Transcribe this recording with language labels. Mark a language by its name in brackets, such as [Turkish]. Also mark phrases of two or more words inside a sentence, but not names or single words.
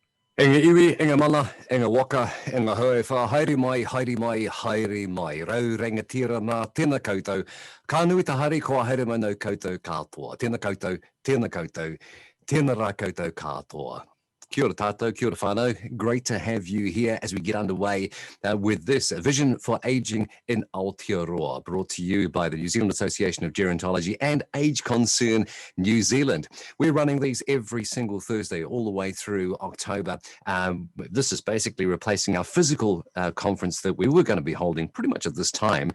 [Māori] Inga iwi, inga mana, inga waka, inga hoe wha, haere mai, haere mai, haere mai. Rau rangatira nā, tēnā koutou. Ka nui ta hari, ko haere mai nau koutou katoa. Tēnā koutou, tēnā koutou, tēnā rā koutou katoa. Kia ora tātou, kia ora whānau. [English] Great to have you here as we get underway with this Vision for Aging in Aotearoa, brought to you by the New Zealand Association of Gerontology and Age Concern New Zealand. We're running these every single Thursday all the way through October. This is basically replacing our physical conference that we were going to be holding pretty much at this time.